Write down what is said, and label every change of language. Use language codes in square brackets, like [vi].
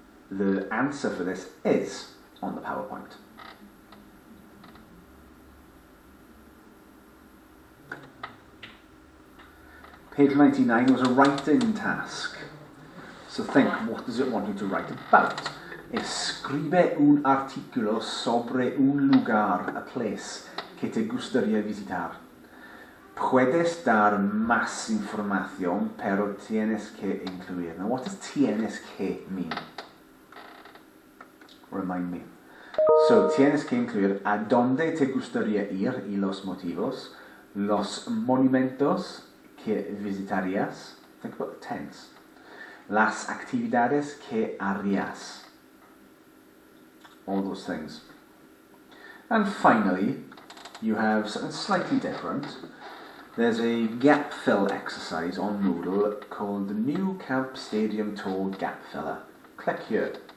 [en] The answer for this is on the PowerPoint. Page 99 was a writing task. So think, what does it want you to write about? [es] Escribe un artículo sobre un lugar, [en] a place, [es] que te gustaría visitar. Puedes dar más información, pero tienes que incluir. [en] Now, what does [es] tienes que [en] mean? Remind me. So, [es] tienes que incluir a dónde te gustaría ir y los motivos, los monumentos que visitarías, [en] think about the tense, [es] las actividades que harías, [en] all those things. And finally, you have something slightly different. There's a gap fill exercise on Moodle called the New Camp Stadium Tour Gap Filler. Click here.